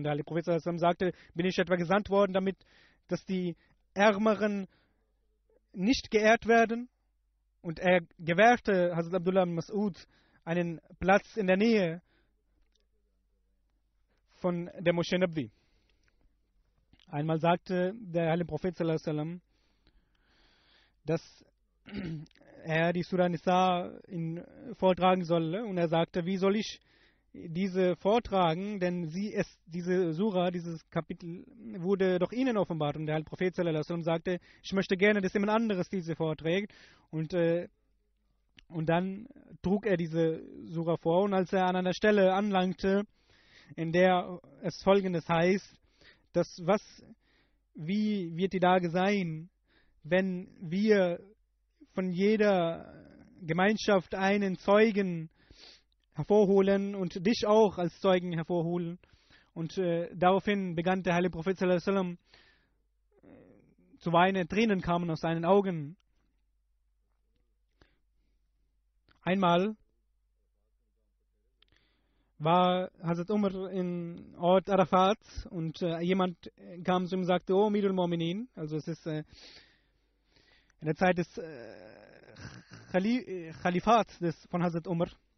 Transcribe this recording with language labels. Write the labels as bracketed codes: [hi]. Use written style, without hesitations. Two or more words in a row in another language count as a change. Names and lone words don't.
[de] Der Heilige Prophet sagte, bin ich etwa gesandt worden, dass die Ärmeren nicht geehrt werden? Und er gewährte Hazrat Abdullah bin Masud einen Platz in der Nähe von der Moschee Nabwi. Einmal sagte der Heilige Prophet [ar] صلى الله عليه وسلم, [de] dass er die Surah Nisa vortragen solle. Und er sagte, wie soll ich diese vortragen? Denn diese Surah, dieses Kapitel, wurde doch ihnen offenbart. Und der Heilige Prophet [ar] صلى الله عليه وسلم [de] sagte, ich möchte gerne, dass jemand anderes diese vorträgt. Und dann trug er diese Surah vor. Und als er an einer Stelle anlangte, in der es Folgendes heißt, wie wird die Lage sein, wenn wir von jeder Gemeinschaft einen Zeugen hervorholen und dich auch als Zeugen hervorholen. Und daraufhin begann der Heilige Prophet [ar] صلى الله عليه وسلم [de] zu weinen, Tränen kamen aus seinen Augen. Einmal war Hazrat Umar in Ort Arafat und jemand kam zu ihm und sagte, oh [ar] أمير المؤمنين, [de] also es ist in der Zeit des Khalifats von Hazrat Umar.